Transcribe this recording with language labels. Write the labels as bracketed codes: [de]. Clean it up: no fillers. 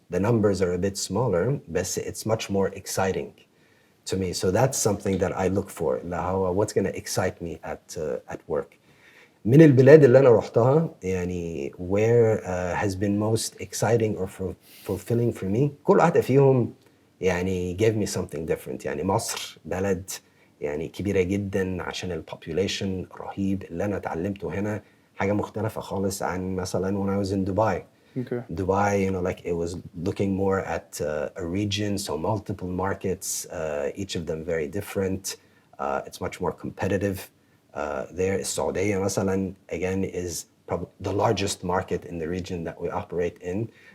[en] The numbers are a bit smaller, but it's much more exciting to me. So that's something that I look for. What's going to excite me at work. [ar] من البلاد اللي أنا رحتها يعني [en] where has been most exciting or fulfilling for me [ar] كل واحدة فيهم يعني [en] gave me something different. [ar] يعني مصر بلد يعني كبيرة جدا عشان البوبوليشن رهيب. اللي أنا اتعلمته هنا حاجة مختلفة خالص عن مثلا [en] when I was in Dubai. Okay. Dubai, like it was looking more at a region, so multiple markets, each of them very different. It's much more competitive. There is Saudi, مثلا, again, is probably the largest market in the region that we operate in.